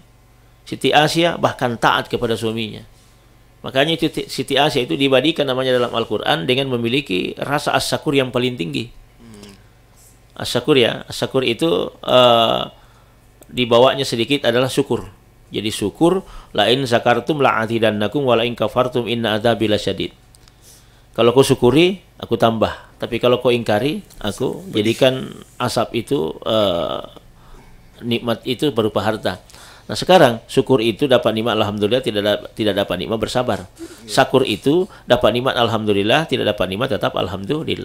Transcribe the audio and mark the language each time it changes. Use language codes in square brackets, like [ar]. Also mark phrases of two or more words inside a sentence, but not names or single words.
[id] Siti Asyah bahkan taat kepada suaminya. Makanya itu Siti Asyah itu dibadikan namanya dalam Al-Quran dengan memiliki rasa as-syakur yang paling tinggi. As-syakur ya, as-syakur itu dibawanya sedikit adalah syukur. Jadi syukur, [ar] لئن شكرتم لأزيدنكم ولئن كفرتم إن عذابي لشديد. [id] Kalau kau syukuri, aku tambah. Tapi kalau kau ingkari, aku jadikan asap itu nikmat itu berupa harta. Nah sekarang syukur itu dapat nikmat alhamdulillah, tidak dapat nikmat bersabar. Syukur itu dapat nikmat alhamdulillah, tidak dapat nikmat tetap alhamdulillah.